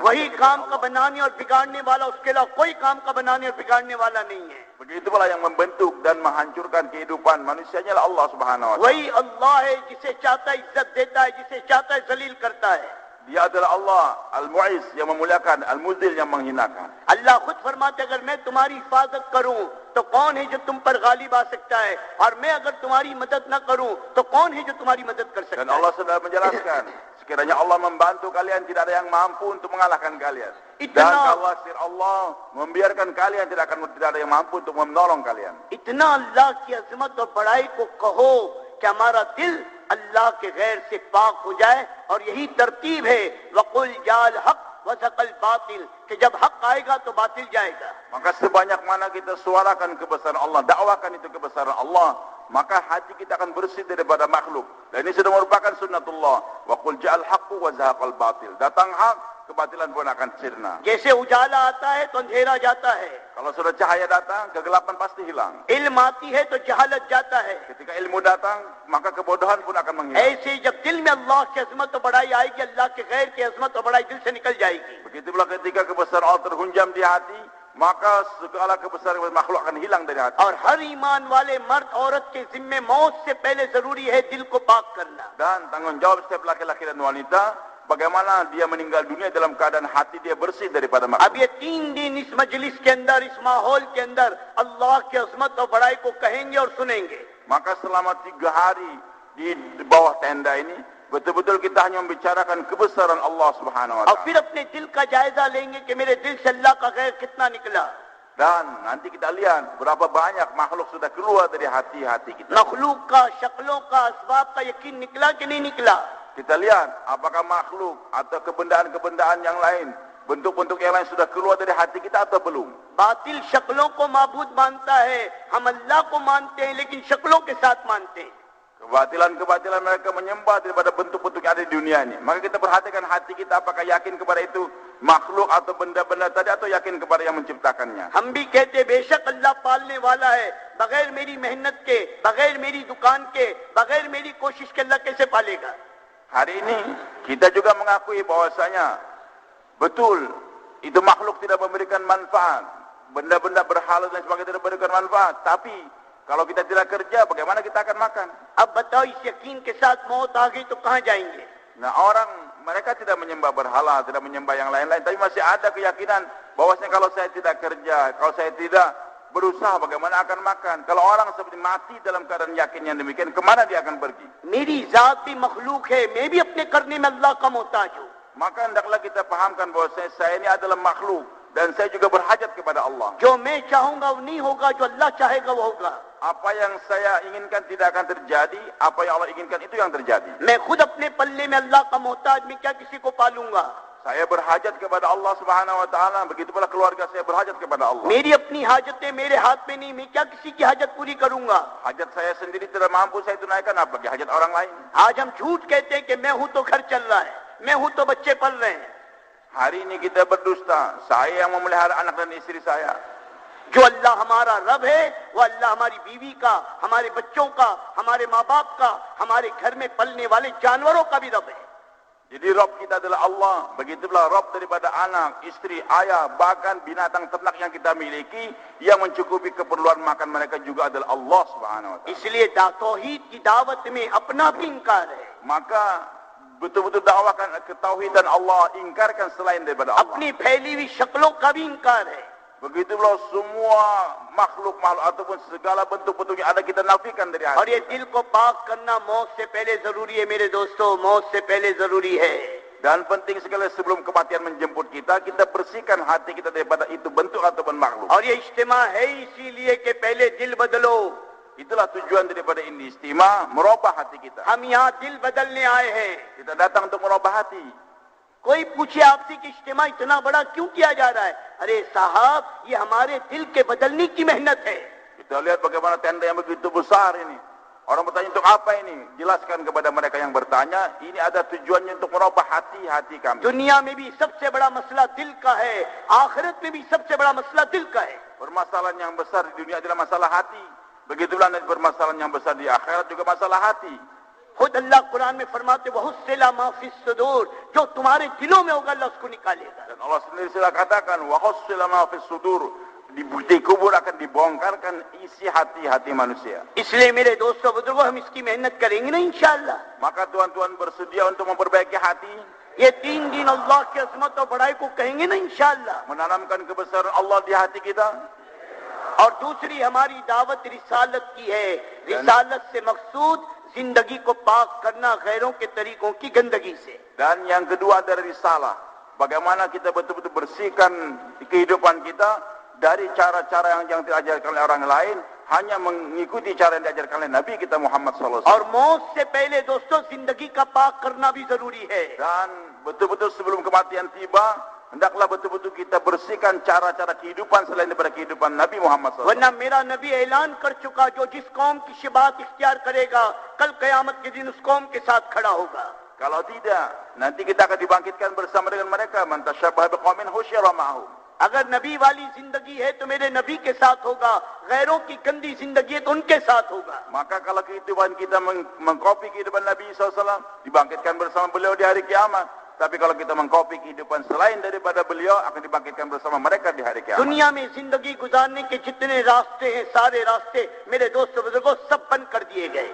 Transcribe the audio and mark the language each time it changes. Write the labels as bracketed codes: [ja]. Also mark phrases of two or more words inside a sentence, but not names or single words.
[hi] वही [id] hajat. [hi] काम का बनाने और बिगाड़ने वाला, उसके अलावा कोई काम का बनाने और बिगाड़ने वाला नहीं है. [id] Begitu pula yang membentuk dan menghancurkan kehidupan manusia hanyalah Allah [ar] Subhanahu wa taala. [hi] वही अल्लाह है, जिसे चाहता है इज्जत देता है, जिसे चाहता है जलील करता है. [id] Dia adalah Allah Al-Mu'izz yang memuliakan, Al-Muzil yang menghinakan. [hi] अल्लाह खुद फरमाते, अगर मैं तुम्हारी हिफाजत करूं तो कौन है जो तुम पर गालिब आ सकता है, और मैं अगर तुम्हारी मदद न करूं तो कौन है जो तुम्हारी मदद कर सकता [id] Dan [hi] है. [id] Allah sudah menjelaskan, sekiranya Allah membantu kalian, tidak ada yang mampu untuk mengalahkan kalian. Dan kalau Allah membiarkan kalian, tidak ada yang mampu untuk menolong kalian. [hi] इतना अल्लाह की अजमत और बड़ाई को कहो कि हमारा दिल अल्लाह के गैर से पाक हो जाए, और यही तरतीब है [ar] وقل جاء الحق وزهق الباطل, [hi] कि जब हक आएगा तो बातिल जाएगा. [id] Maka sebanyak mana kita suarakan kebesaran Allah, dakwakan itu kebesaran Allah, maka hati kita akan bersih daripada makhluk. Dan ini sudah merupakan sunnatullah. [ar] وقل جاء الحق وزهق الباطل. [id] Datang hak, kebatilan pun akan sirna. [hi] जैसे उजाला आता है तो अंधेरा जाता है, [id] Kalau sudah cahaya datang, kegelapan pasti hilang. [hi] इल्म आती है तो जहालत जाता है. [id] Ketika ilmu datang, maka kebodohan pun akan menghilang. [hi] ऐसे जब दिल में अल्लाह की अजमत और बड़ाई आएगी, अल्लाह के गैर की अजमत और बड़ाई दिल से निकल जाएगी. [id] Begitu pula ketika kebesaran Allah terhunjam di hati, maka segala kebesaran makhluk akan hilang dari hati. [hi] और हर ईमान वाले मर्द औरत के जिम्मे मौत से पहले जरूरी है दिल को पाक करना. [id] Dan tanggung jawab setiap laki-laki dan wanita, bagaimana dia meninggal dunia dalam keadaan hati dia bersih daripada [hi] अब [id] makhluk. [hi] ये 3 दिन इस मजलिस के अंदर, इस माहौल के अंदर अल्लाह की अजमत और बड़ाई को कहेंगे और सुनेंगे. [id] Maka selama 3 hari di bawah tenda ini, betul-betul kita hanya membicarakan kebesaran Allah [ar] Subhanahu wa [hi] और [id] taala. [hi] फिर अपने दिल का जायजा लेंगे कि मेरे दिल से अल्लाह का गैर कितना निकला. [id] Dan nanti kita lihat berapa banyak makhluk sudah keluar dari hati-hati kita. [hi] मखलूक का, शक्लों का, असबाब का यकीन निकला कि नहीं निकला. [id] Kita lihat apakah makhluk atau kebendaan-kebendaan yang lain bentuk-bentuk yang lain sudah keluar dari hati kita atau belum? [hi] बातिल शक्लों को माबूद मानता है, हम अल्लाह को मानते हैं लेकिन शक्लों के साथ मानते हैं. [id] Kebatilan-kebatilan mereka menyembah daripada bentuk-bentuk yang ada di dunia ini. Maka kita perhatikan hati kita, apakah yakin kepada itu makhluk atau benda-benda tadi, atau yakin kepada yang menciptakannya. [hi] हम भी कहते बेशक अल्लाह पालने वाला है, बगैर मेरी मेहनत के, बगैर मेरी दुकान के, बगैर मेरी कोशिश के अल्लाह कैसे पालेगा. [id] Hari ini kita juga mengakui bahwasanya betul itu makhluk tidak memberikan manfaat, benda-benda berhala dan sebagainya tidak memberikan manfaat. Tapi kalau kita tidak kerja, bagaimana kita akan makan? [hi] अब बताओ इस यकीन के साथ मौत आ गई तो कहाँ जाएंगे. [id] Nah, orang mereka tidak menyembah berhala, tidak menyembah yang lain-lain, tapi masih ada keyakinan bahwasanya kalau saya tidak kerja, kalau saya tidak berusaha, bagaimana akan makan? Kalau orang seperti mati dalam keadaan yakin yang demikian, kemana dia akan pergi? [hi] मेरी जात भी मखलूक है, मैं भी अपने करने में अल्लाह का मोहताज हूँ. [id] Maka hendaklah kita pahamkan bahwasanya saya ini adalah makhluk dan saya juga berhajat kepada Allah. [hi] जो मैं चाहूंगा वो नहीं होगा, जो अल्लाह चाहेगा वो होगा. [id] Apa yang saya inginkan tidak akan terjadi, apa yang Allah inginkan itu yang terjadi. [hi] मैं खुद अपने पल्ले में अल्लाह का मोहताज, मैं क्या किसी को पालूंगा. [id] Saya berhajat kepada Allah [ar] Subhanahu wa taala, [id] begitu pula keluarga saya berhajat kepada Allah. [hi] मेरी अपनी हाजतें मेरे हाथ में नहीं, मैं क्या किसी की हाजत पूरी करूंगा. [id] Hajat saya sendiri tidak mampu saya tunaikan, apalagi hajat orang lain. [hi] आज हम झूठ कहते हैं कि मैं हूं तो घर चल रहा है, मैं हूं तो बच्चे पल रहे हैं. [id] Hari ini kita berdusta, saya yang memelihara anak dan istri saya. [hi] जो अल्लाह हमारा रब है वो अल्लाह हमारी बीवी का, हमारे बच्चों का, हमारे माँ बाप का, हमारे घर में पलने वाले जानवरों का भी रब है. [id] Jadi Rabb kita adalah Allah, begitulah Rabb daripada anak, istri, ayah, bahkan binatang ternak yang kita miliki, yang mencukupi keperluan makan mereka juga adalah Allah [ar] Subhanahu wa taala. [hi] इसलिए तौहीद की दावत में अपना भी इंकार है. [id] Maka betul-betul dakwakan ketauhidan Allah, ingkarkan selain daripada Allah. [hi] अपनी फैली हुई शक्लों का भी इंकार है. [id] Begitulah semua makhluk-makhluk ataupun segala bentuk-bentuk yang ada kita nafikan dari [hi] और ये [id] hati. [hi] दिल को पाक करना मौत से पहले जरूरी है मेरे दोस्तों, मौत से पहले जरूरी है. [id] Dan penting sekali sebelum kematian menjemput kita bersihkan hati kita daripada itu bentuk ataupun makhluk. [hi] और ये इज्तिमा है इसीलिए कि पहले दिल बदलो. [id] Itulah tujuan daripada ini istimewa, merubah hati kita. [hi] हम यहाँ दिल बदलने आए हैं. [id] Kita datang untuk merubah hati. [hi] कोई पूछे आपसे कि इज्तिमा इतना बड़ा क्यों किया जा रहा है. अरे साहब, ये हमारे दिल के बदलने की मेहनत है. [id] Kita lihat bagaimana tenda yang begitu besar ini. Orang bertanya untuk apa ini? Jelaskan kepada mereka yang bertanya, ini ada tujuannya untuk merubah hati-hati kami. [hi] दुनिया में भी सबसे बड़ा मसला दिल का है, आखिरत में भी सबसे बड़ा मसला दिल का है. [id] Permasalahan yang besar di dunia adalah masalah hati. Begitulah permasalahan yang besar di akhirat juga masalah hati. [hi] खुद अल्लाह कुरान में फरमाते [ar] وحصل ما في الصدور, [hi] जो तुम्हारे दिलों में होगा अल्लाह उसको निकालेगा. [id] Dan Allah sendiri sudah katakan, [ar] وحصل ما في الصدور, [id] di kubur akan dibongkarkan isi hati-hati manusia. [hi] इसलिए मेरे दोस्तों बुजुर्गों, हम इसकी मेहनत करेंगे ना इंशाअल्लाह. [id] Maka tuan-tuan bersedia untuk memperbaiki hati, [hi] ये 3 दिन अल्लाह की अजमत और बड़ाई को कहेंगे ना इंशाअल्लाह. [id] menanamkan kebesaran Allah di hati kita. [hi] और दूसरी हमारी दावत रिसालत की है. रिसालत से मकसूद जिंदगी को पाक करना गैरों के तरीकों की गंदगी से. [id] Dan yang kedua dari risalah, bagaimana kita betul-betul bersihkan kehidupan kita dari cara-cara yang diajarkan oleh orang lain, hanya mengikuti cara yang diajarkan oleh Nabi kita Muhammad [ar] sallallahu alaihi [hi] और [id] wasallam. [hi] मौत से पहले दोस्तों जिंदगी का पाक करना भी जरूरी है. [id] Dan betul-betul sebelum kematian tiba, hendaklah betul-betul kita bersihkan cara-cara kehidupan selain daripada kehidupan Nabi Muhammad SAW. [hi] वरना मेरा नबी ऐलान कर चुका, जो जिस कौम की शिबात इख्तियार करेगा कल कयामत के दिन उस कौम के साथ खड़ा होगा. [id] Kalau tidak, nanti kita akan dibangkitkan bersama dengan mereka. [ar] من تشبه بقوم حشر معهم. [hi] अगर नबी वाली जिंदगी है तो मेरे नबी के साथ होगा, गैरों की गंदी जिंदगी है तो उनके साथ होगा. [id] Maka kalau kehidupan kita mengkopi kehidupan Nabi SAW, dibangkitkan bersama beliau di hari kiamat. Tapi kalau kita mengkopi kehidupan selain daripada beliau, akan dibangkitkan bersama mereka di hari kiamat. [hi] दुनिया में जिंदगी गुजारने के जितने रास्ते हैं, सारे रास्ते मेरे दोस्तों बुजुर्गों सब बंद कर दिए गए.